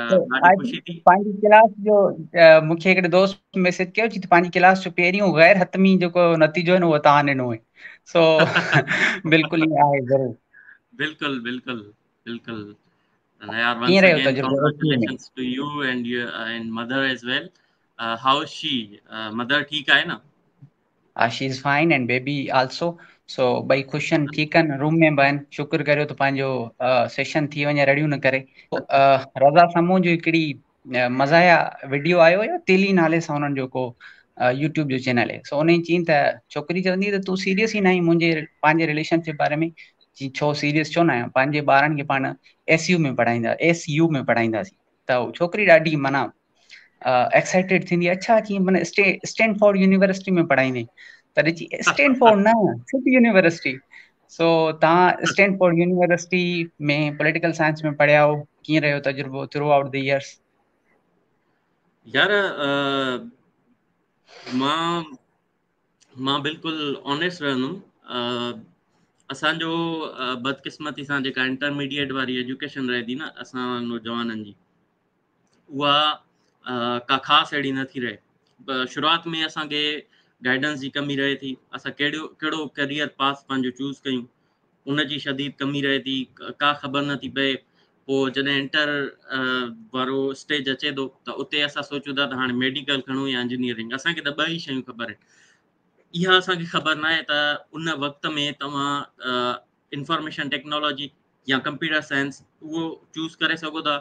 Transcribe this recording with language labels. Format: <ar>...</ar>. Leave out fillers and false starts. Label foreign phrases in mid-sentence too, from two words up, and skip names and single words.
<sd>तो ॾाढी अॼु ख़ुशी थी. पंहिंजी क्लास जो मूंखे हिकिड़े दोस्त मैसेज कयो चई त पंहिंजी क्लास जो पहिरियों गैर हतमी जेको नतीजो आहे न उहो तव्हां ॾिनो आहे. सो बिल्कुलु ईअं आहे ज़रूरु. बिल्कुलु बिल्कुलु बिल्कुलु.</sd> <en>And yaar,</en> <sd>कीअं</sd> <en>once</en> <sd>रहियो</sd> <en>again,</en> <sd>तजुर्बो एचयू में?</sd> <en>congratulations to you and your and mother as well. How is she? Mother</en> <hi>ठीक है ना?</hi> <en>She is fine and baby also.</en> <sd>सो ॿई ख़ुशि आहिनि, ठीकु आहिनि, रूम में बि आहिनि. शुक्र करियो त पंहिंजो सेशन थी वञे रड़ियूं न करे. रज़ा समूह जो हिकिड़ी मज़ाया वीडियो आयो हुयो तेली नाले सां हुननि जो को यूट्यूब जो चैनल आहे. सो उन चई त छोकिरी चवंदी त तूं सीरियस ई न आई मुंहिंजे पंहिंजे रिलेशनशिप बारे में. जी छो सीरियस छो न आहियां? पंहिंजे ॿारनि खे पाण SU में पढ़ाईंदासीं. त छोकिरी ॾाढी माना एक्साइटेड थींदी. अच्छा कीअं माना स्टैनफोर्ड यूनिवर्सिटी में पढ़ाईंदी? तॾहिं चई स्टैनफोर्ड न, सिटी यूनिवर्सिटी. सो तव्हां स्टैनफोर्ड यूनिवर्सिटी में</sd> <en>political science</en> <sd>में पढ़िया हो. कीअं रहियो तजुर्बो</sd> <en>through out the years?</en> <sd>यार मां बिल्कुलु ऑनेस्ट रहंदुमि. असांजो बदकिस्मती सां जेका इंटरमीडिएट वारी एजुकेशन रहे थी न असां नौजवाननि जी, उहा का ख़ासि अहिड़ी नथी रहे. शुरूआति में असांखे गाइडेंस जी कमी रहे थी. असां कहिड़ो करियर पास पंहिंजो चूज़ कयूं उन जी शदीद कमी रहे थी. का ख़बर नथी पए. पोइ जॾहिं इंटर वारो स्टेज अचे थो त उते असां सोचूं था त हाणे मेडिकल खणूं या इंजीनियरिंग. असांखे त ॿ ई शयूं ख़बर आहिनि. इहा असांखे ख़बर न आहे त उन वक़्त में तव्हां</sd> <en>information technology</en> <sd>या</sd> <en>computer science</en> <sd>उहो चूज़ करे सघो था.</sd>